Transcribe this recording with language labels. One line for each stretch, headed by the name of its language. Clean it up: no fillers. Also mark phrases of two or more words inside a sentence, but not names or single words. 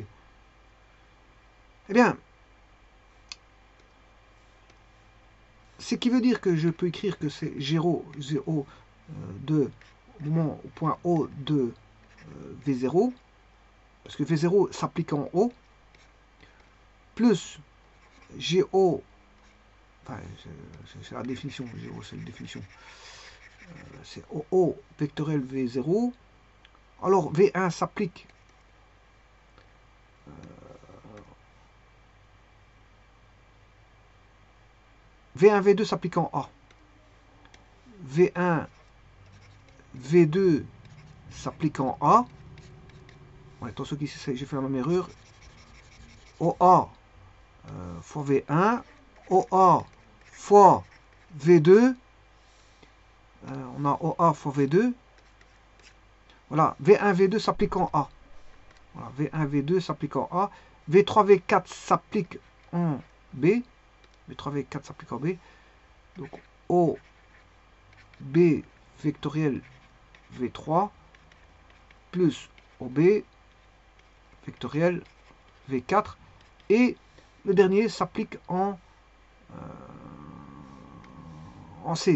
French: Eh bien, ce qui veut dire que je peux écrire que c'est 0 de moment au point O de V0, parce que V0 s'applique en haut, plus GO, enfin c'est la définition, GO c'est la définition, c'est OO vectoriel V0, alors V1 s'applique V1, V2 s'applique en A, V1, V2 s'applique en A, ouais, attention qu'ici j'ai fait la même erreur, OA fois V1, OA fois V2, on a OA fois V2, voilà, V1, V2 s'applique en A, voilà, V1, V2 s'applique en A, V3, V4 s'applique en B, V3, V4 s'applique en B, donc O, B vectoriel V3 plus OB vectoriel V4 et le dernier s'applique en C.